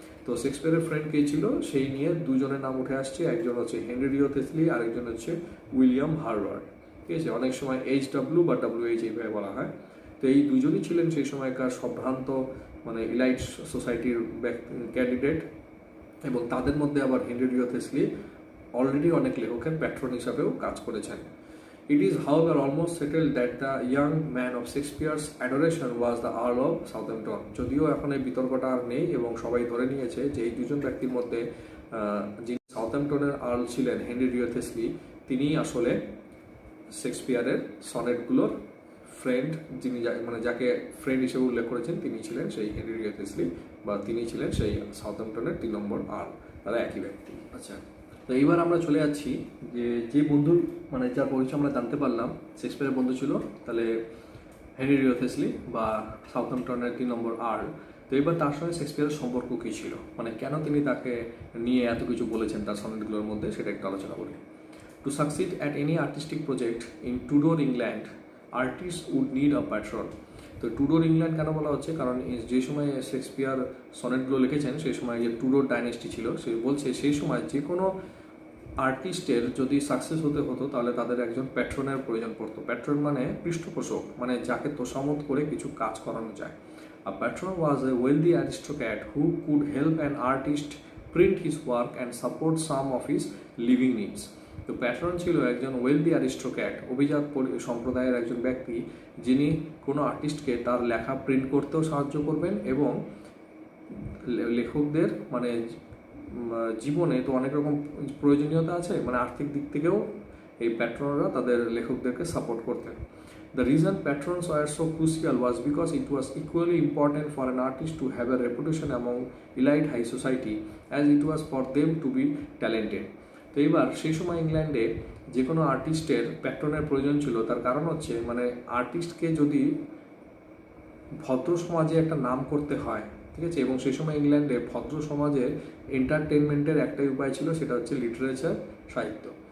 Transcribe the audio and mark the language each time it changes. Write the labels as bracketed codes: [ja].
[bn] তো শেক্সপিয়ারের ফ্রেন্ড কে ছিল সেই নিয়ে দুজনের নাম উঠে আসছে। একজন হচ্ছে হেনরি রিও থেসলি, আরেকজন হচ্ছে উইলিয়াম হার্বার্ট, ঠিক আছে। অনেক সময় HW বা WH এইভাবে বলা হয়। তো এই দুজনই ছিলেন সেই সময়কার সম্ভ্রান্ত মানে ইলাইট সোসাইটির ক্যান্ডিডেট। এবং তাদের মধ্যে আবার হেনরি রিও থেসলি অলরেডি অনেক লেখকের প্যাট্রন হিসাবেও কাজ করেছেন। [en] It is, however, almost settled that the young man of Shakespeare's adoration was the Earl of Southampton. [bn] যদিও এখন এই বিতর্কটা আর নেই এবং সবাই ধরে নিয়েছে যে এই দুজন ব্যক্তির মধ্যে যিনি সাউথহ্যাম্পটনের আর্ল ছিলেন হেনরি রিও থেসলি, তিনি আসলে শেক্সপিয়ারের সনেটগুলোর ফ্রেন্ড, যিনি মানে যাকে ফ্রেন্ড হিসেবে উল্লেখ করেছেন তিনি ছিলেন সেই হেনরি রিও থেসলি, বা তিনি ছিলেন সেই সাউথহ্যাম্পটনের 3 নম্বর আর্ল। তারা একই ব্যক্তি। আচ্ছা, তো এইবার আমরা চলে যাচ্ছি যে বন্ধুর মানে যার পরিচয় আমরা জানতে পারলাম শেক্সপিয়ারের বন্ধু ছিল তাহলে হেনরি রিও থেসলি বা সাউথহ্যাম্পটনের 3 নম্বর আর্ল। তো এবার তার সঙ্গে শেক্সপিয়ারের সম্পর্ক কী ছিল, মানে কেন তিনি তাকে নিয়ে এত কিছু বলেছেন তার সনেটগুলোর মধ্যে, সেটা একটু আলোচনা করি। [en] To succeed at any artistic project in Tudor England, artist would need a patron. [bn] তো টুডোর ইংল্যান্ড কেন বলা হচ্ছে, কারণ যে সময় শেক্সপিয়ার সনেটগুলো লিখেছেন সেই সময় যে টুডোর ডাইনেস্টি ছিল, সে বলছে সেই সময় যে কোনো আর্টিস্টের যদি সাকসেস হতে হতো তাহলে তাদের একজন প্যাট্রনের প্রয়োজন পড়তো। প্যাট্রন মানে পৃষ্ঠপোষক, মানে যাকে তোষামত করে কিছু কাজ করানো যায়। [en] A patron was a wealthy aristocrat who could help an artist print his work and support some of his living needs. [bn] তো প্যাট্রন ছিল একজন ওয়েলদি অ্যারিস্টোক্র্যাট, অভিজাত সম্প্রদায়ের একজন ব্যক্তি, যিনি কোনো আর্টিস্টকে তার লেখা প্রিন্ট করতেও সাহায্য করবেন এবং লেখকদের মানে জীবনে তো অনেক রকম প্রয়োজনীয়তা আছে, মানে আর্থিক দিক থেকেও এই প্যাট্রনরা তাদের লেখকদেরকে সাপোর্ট করতেন। [en] The reason patrons were so crucial was because it was equally important for an artist to have a reputation among elite high society as it was for them to be talented. [bn] তো এবার সেই সময় ইংল্যান্ডে যে কোনো আর্টিস্টের প্যাট্রনের প্রয়োজন ছিল, তার কারণ হচ্ছে মানে আর্টিস্টকে যদি ভদ্র সমাজে একটা নাম করতে হয়, ঠিক আছে। এবং সেই সময় ইংল্যান্ডে ভদ্র সমাজে এন্টারটেনমেন্টের একটাই উপায় ছিল, সেটা হচ্ছে লিটারেচার, সাহিত্য।